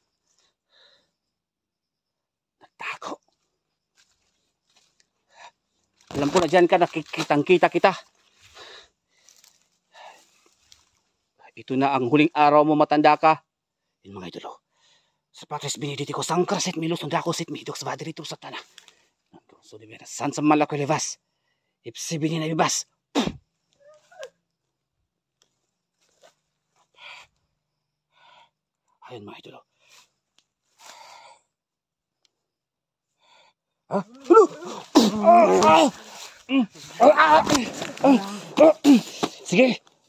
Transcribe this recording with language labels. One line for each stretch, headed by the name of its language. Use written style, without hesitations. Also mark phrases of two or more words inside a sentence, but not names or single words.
Filipino: Nagtago. Alam ko na dyan ka, nakikitang-kita kita. Ito na ang huling araw mo, matanda ka. Yun mga idolo. Sa patris benedicti ko, sangkrasit milos, undakosit mihidoks, vadrito satana. So di vera, san sa malakulevas. Ipsi binin na bibas. Ayun mga idolo. Sige.